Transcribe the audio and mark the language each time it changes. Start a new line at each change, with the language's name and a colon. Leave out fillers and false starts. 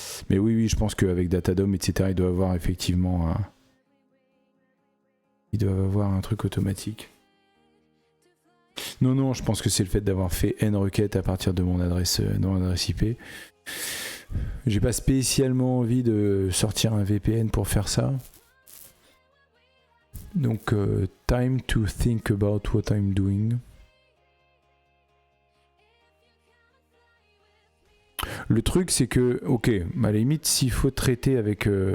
French: Mais oui, je pense qu'avec Datadom, etc., ils doivent avoir effectivement un truc automatique. Non, je pense que c'est le fait d'avoir fait N requêtes à partir de mon adresse IP. J'ai pas spécialement envie de sortir un VPN pour faire ça. Donc,
English: time to think about what I'm doing.
French: Le truc, c'est que, ok, à la limite, s'il faut traiter avec...